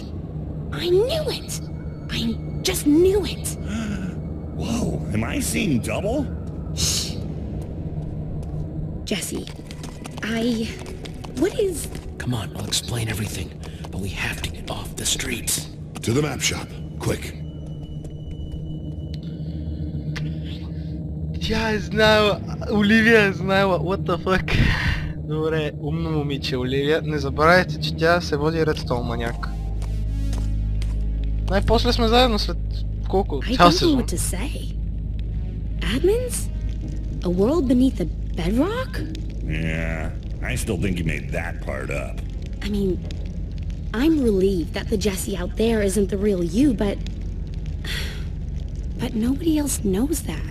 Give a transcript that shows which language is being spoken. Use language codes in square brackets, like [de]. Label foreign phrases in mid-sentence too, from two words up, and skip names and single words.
[en] I knew it! I just knew it! Whoa, am I seeing double? Shh. Jesse, what is... Come on, I'll explain everything, but we have to get off the streets. To the map shop, quick. [bg] Тя е знаела, Оливия е знаела, [en] what the fuck. [bg] Добре, умно момиче Оливия. Не забравяйте, че тя се води редстоун маняк. Най-после сме заедно след колко? Цял сезон. [en] I don't know what to say. Admins? A world beneath the bedrock? Yeah, I still think you made that part up. I mean, I'm relieved that the Jesse out there isn't the real you, but nobody else knows that.